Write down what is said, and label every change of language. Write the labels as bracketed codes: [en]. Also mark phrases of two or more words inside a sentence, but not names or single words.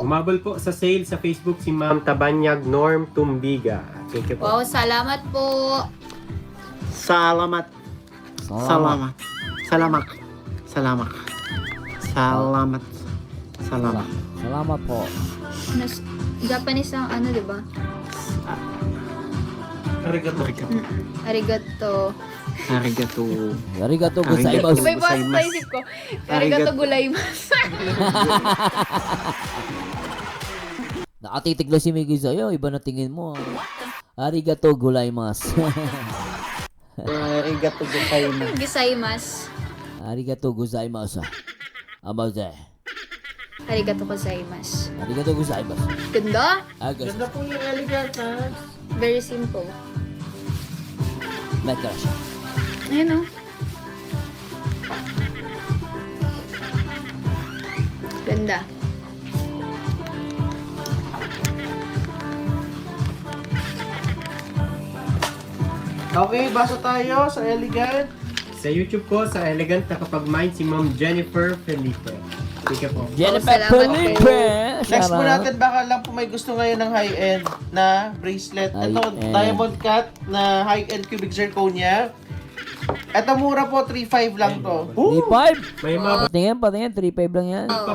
[tl] Humabol po sa sale sa Facebook si Ma'am Tabanyag Norm Tumbiga. [en] Thank you po. [tl] Wow, salamat po. Salamat. Salamat. Salamat. Salamat. Salamat. Salamat. Salamat po. Japanese ang ano, di ba? Arigato. Arigato. Arigato. [ja] ありがとうございます. [tl] Iba iba sa isip ko. [ja] ありがとうございます. [tl] Nakatitig lang si Miggy sa'yo. Iba na tingin mo. [ja] ありがとうございます. ありがとうございます. Gisaimasu. ありがとうございます. Amaze. ありがとうございます. ありがとうございます. [tl] Ganda. Agas. Ganda po yung elegant, ha? [en] Very simple. [tl] Mekara siya. Ayun o. Ganda. Okay, basa tayo sa elegant. Sa YouTube po, sa Elegant nakapag-mind si Ma'am Jennifer Felipe. [en] Thank you po. [tl] Jennifer salamat Felipe. Next po [en] Shout out. [tl] natin, baka lang po may gusto ngayon ng high-end na bracelet. Ito, High-end. [en] diamond cut na high-end cubic zirconia. [tl] Ito mura po, 3.5 lang to. 3.5. May humabol Patingin, 3.5 lang yan. Oh.